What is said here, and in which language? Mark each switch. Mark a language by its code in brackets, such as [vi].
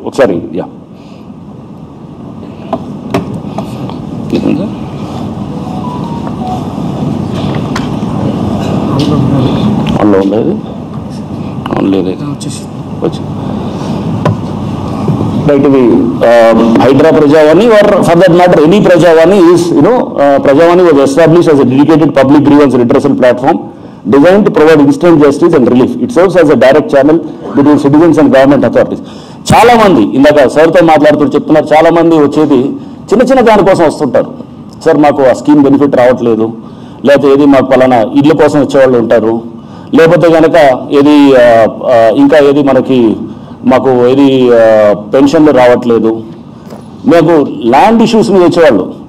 [te] ఒకసారి ఆన్లో ఉండేది లేదు రైట్. [en] ఇది HYDRAA Prajavani are for that matter any Prajavani is Prajavani was established as a dedicated public grievance redressal platform designed to provide instant justice and relief. It serves as a direct channel between citizens and government authorities. [te] చాలా మంది ఇందాక సార్తో మాట్లాడుతూ చెప్తున్నారు, చాలా మంది వచ్చేది చిన్న దానికోసం వస్తుంటారు. సార్ మాకు ఆ స్కీమ్ బెనిఫిట్ రావట్లేదు, లేకపోతే ఏది మాకు పలానా ఇళ్ళ కోసం వచ్చేవాళ్ళు ఉంటారు, లేకపోతే కనుక ఏది ఇంకా ఏది మాకు ఏది పెన్షన్లు రావట్లేదు, మాకు ల్యాండ్ ఇష్యూస్ మీద వచ్చేవాళ్ళు.